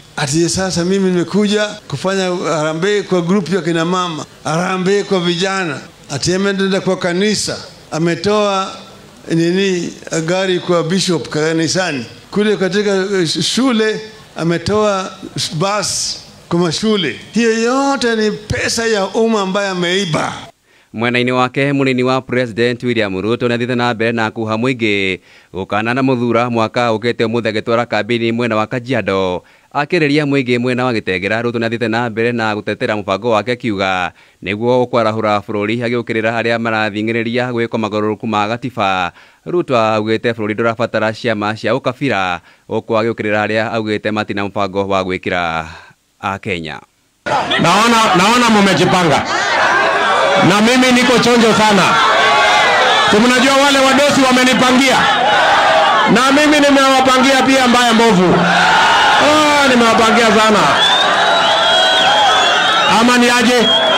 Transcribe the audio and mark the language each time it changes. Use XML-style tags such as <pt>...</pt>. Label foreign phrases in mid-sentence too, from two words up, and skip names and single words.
<sw>Ati sasa mimi nimekuja kufanya harambee kwa grupu ya kina mama, harambee kwa vijana. Ati ameenda kwa kanisa, ametoa gari kwa bishop kanisani. Kule katika shule ametoa bus kwa shule. Hiyo yote ni pesa ya umma ambayo ameiba.</sw> <ki>Mwena-inĩ wake munini wa President William Ruto nĩathiĩte na mbere na kuoha mũingĩ gũkana na mũthura mwaka ũkĩte ũmũthĩ agĩtwara kambĩini mwena wa Kajiado. Akĩrĩria mũingĩ mwena wa Gĩtengera, Ruto nĩathiĩte na mbere na gũtetera mũbango wake akiuga nĩguo kwarahũra bũrũri agĩũkĩrĩra arĩa marathing'ĩrĩria gwĩka magarũrũku ma gatiba. Ruto augĩte bũrũri ndũrabatara ciama cia ũkabira, ũkũ agĩũkĩrĩra arĩa augĩte matina mũbango wa gwĩkĩra Kenya.</ki> <sw>Naona mmejipanga. Na mimi niko chonjo sana. Mnajua wale wadosi wamenipangia. Na mimi nimewapangia pia mbaya mbovu. Nimewapangia sana. Ama ni aje?</sw>